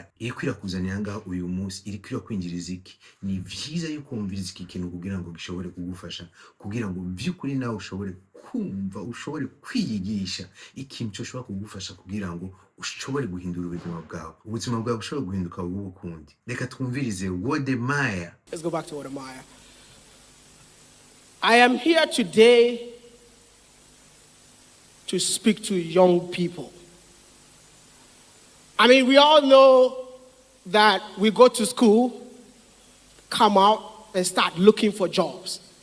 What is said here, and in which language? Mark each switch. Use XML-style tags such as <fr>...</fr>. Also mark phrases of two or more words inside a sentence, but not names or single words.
<rn>Iri kwirakuzanira ngahe uyu munsi? Iri kwirakwinjiriza iki? Ni vyiza yuko wumviriza iki kintu kugira ngo gishobore kugufasha, kugira ngo by'ukuri nawe ushobore kumva, ushobore kwiyigisha ikintu cyoshobora kugufasha kugira ngo ushobore guhindura ubuzima bwawe. Ubuzima bwawe bushobora guhinduka ubukundi. Reka twumvirize Wode.</rn> <en>Let's go back to Wode. I am here today to speak to young people. I mean, we all know that we go to school, come out, and start looking for jobs.</en>